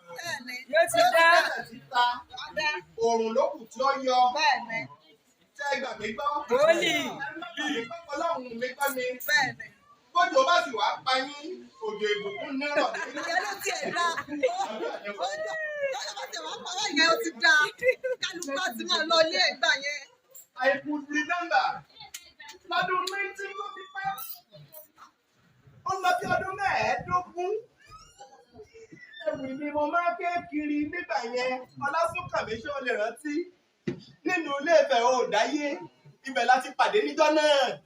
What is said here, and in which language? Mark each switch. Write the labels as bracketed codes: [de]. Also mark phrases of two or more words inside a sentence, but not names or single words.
[yo] Bẹ́ẹ̀ni. Yóò ti dá. Ó ti dá. Oòrùn ló kù tí ó yọ. Bẹ́ẹ̀ni. Ṣé ẹ gbà mí gbọ́? Wòlíì. Ẹ má gbà mí gbọ́, Ọlọ́run mi gbọ́ mi. Bẹ́ẹ̀ni. Bójú bá sì wá pa yín, òjò ìbùkún ní rọ̀ ní. Ìyẹn ló tiẹ̀ dá. Òjò, lọ́jọ́ bá ti wá pa wá yẹn, ó ti dá. Kálukú á ti máa lọ ilé ìgbà yẹn. [en] I could remember. [yo] Lọ́dún nineteen ló ti pẹ́. Ó lọ bí ọdún mẹ́ẹ̀ẹ́dógún. Ẹ̀wù ni mo máa ké kiri nígbà yẹn. Ọlásùnkànmí, ṣé o lè rántí? Nínú Ilé Ifẹ̀ o ò dáyé. Ibẹ̀ la ti pàdé níjọ́ náà.